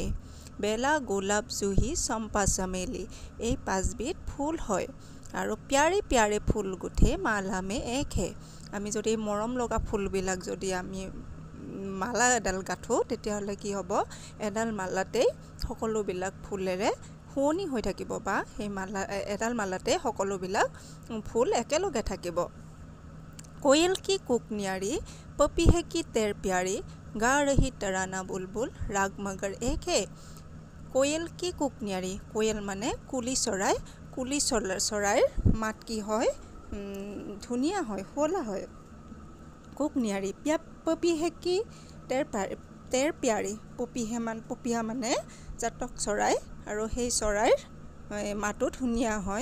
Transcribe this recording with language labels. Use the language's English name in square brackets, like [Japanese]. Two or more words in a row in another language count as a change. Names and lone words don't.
[Hindi] बेला गुलाब जूही चंपा चमेली [Assamese] এই 5বিধ ফুল হয় আৰু [Hindi] प्यारे प्यारे फूल गूँथे माला में एक है। [Assamese] আমি যদি মৰম লগা ফুলবিলাক যদি আমি মালা এডাল গাঁঠো, তেতিয়াহ'লে কি হ'ব, এডাল মালাতেই সকলোবিলাক ফুলেৰে শুৱনি হৈ থাকিব বা সেই এডাল মালাতে সকলোবিলাক ফুল একেলগে থাকিব। [Hindi] कोयल की कुक न्यारी पपीहे की तेर प्यारी गा रही तराना बुलबुल राग मगर एक है। कोयल की कुक न्यारी, कोयल [Assamese] মানে কুলি চৰাইৰ মাত কি হয়, ধুনীয়া হয়, শুৱলা হয়। [Hindi] कुक न्यारी पपीहे की टेर प्यारी, [Assamese] পপীহা মানে জাতক চৰাই আৰু সেই চৰাইৰ মাতো ধুনীয়া হয়।